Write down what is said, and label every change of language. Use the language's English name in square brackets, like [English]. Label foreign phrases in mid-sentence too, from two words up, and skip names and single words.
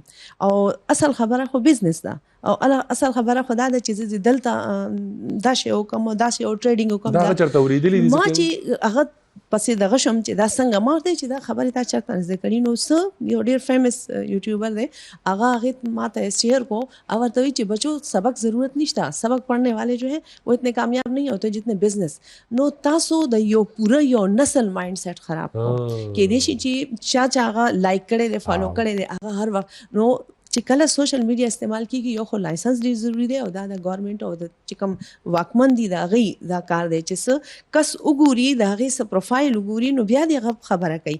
[Pashto] او اصل خبره خو بزنس ده, او اصل خبره خو دا ده چې زه دلته دا شی وکړم او داسې او ټریډینګ وکړم. دا چېرته اورېدلي دي ما چې هغه پسې دغه شم چې دا څنګه ما ورته چې دا خبرې تا چېرته نه زده کړي. نو څه یو ډېر فیمس یوټیوبر دی, هغه هغې ما ته شیئر کو, او ورته وایي چې بچو سبق ضرورت نشته, [Urdu] سبق پڑھنے والے جو ہیں وہ اتنے کامیاب نہیں ہوتے جتنے بزنس. [Pashto] نو تاسو د یو پوره یو نسل مائنډ سیټ خراب کړو کېدای شي چې چا هغه لایک کړی دی, فالو کړی دی, هغه هر وخت. نو چې کله [English] social media [Pashto] استعمال کیږي یو خو لایسنس ډېر ضروري دی, او دا د ګورنمنټ او د چې کوم واکمن دي د هغې دا کار دی چې څه کس وګوري, د هغې څه پروفایل وګوري, نو بیا دې هغه خبره کوي.